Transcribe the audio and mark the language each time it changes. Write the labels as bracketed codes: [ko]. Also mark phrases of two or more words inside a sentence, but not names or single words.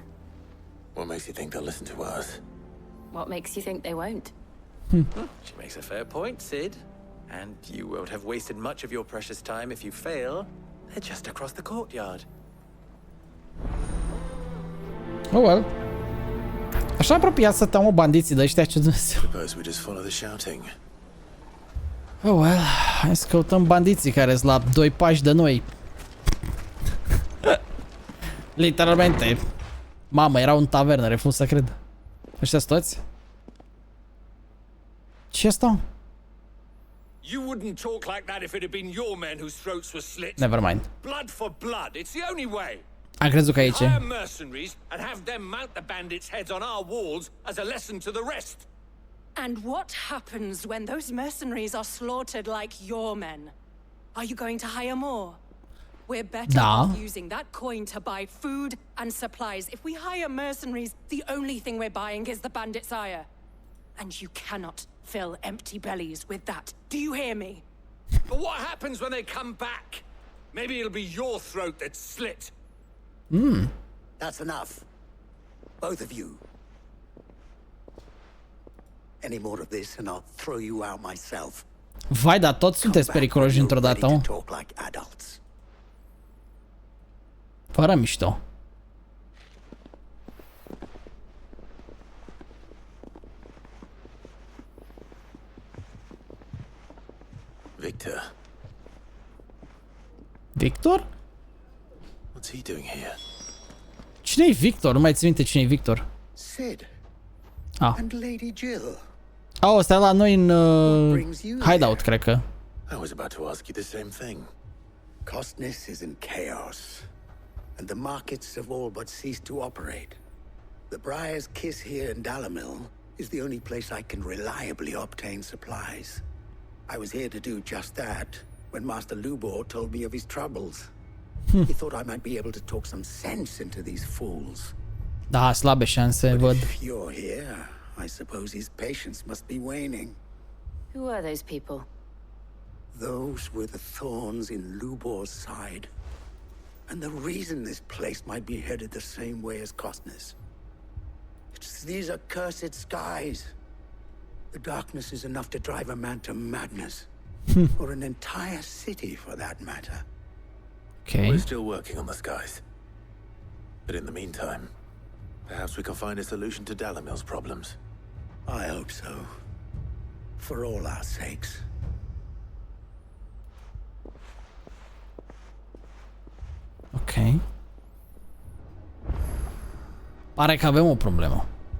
[en] What makes you think they'll listen to us? What makes you think they won't? She makes a fair point, Sid. And you won't have wasted much of your precious time if you fail. They're just across the courtyard. Oh well. [ro] Așa apropiat să tău bandiții de ăștia, ce Dumnezeu. [en] Suppose we just follow the shouting. Oh well, [ro] hai să căutăm bandiții care sunt la 2 pași de noi. Literalmente. Mamă, erau în tavernă, refuz să cred. Ăștia toți? Ce asta? [en] You wouldn't talk like that if it had been your men whose throats were slit. Never mind. Blood for blood, it's the only way. [ro] Am crezut că aici. [en] Hire mercenaries and have them mount the bandits' heads on our walls as a lesson to the rest. And what happens when those mercenaries are slaughtered like your men? Are you going to hire more? We're better off using that coin to buy food and supplies. If we hire mercenaries, the only thing we're buying is the bandits' ire. And you cannot fill empty bellies with that. Do you hear me? But what happens when they come back? Maybe it'll be your throat that's slit. That's enough. Both of you. Any more of this and I'll throw you out myself. [ro] Vai, dar toți sunteți periculoși într-o dată, mă. Fără mișto. Victor. Victor? [en] What's he doing here? [ro] Cine-i Victor? Nu mai țin minte cine-i Victor. Sid. [en] And Lady Jill. [ro] Oh, ăsta e la noi în hideout, cred că. [en] I was about to ask you the same thing. Costness is in chaos, and the markets have all but ceased to operate. The Briar's Kiss here in Dalamil is the only place I can reliably obtain supplies. I was here to do just that when Master Lubor told me of his troubles. He thought I might be able to talk some sense into these fools. [ro] Da, slabe șanse, văd. [en] If you're here, I suppose his patience must be waning. Who are those people? Those were the thorns in Lubor's side. And the reason this place might be headed the same way as Costness. It's these accursed skies. The darkness is enough to drive a man to madness. Or an entire city, for that matter. Okay. We're still working on the skies. But in the meantime, perhaps we can find a solution to Dalamil's problems. I hope so. For all our sakes. [ro] Ok. Pare că avem o problemă.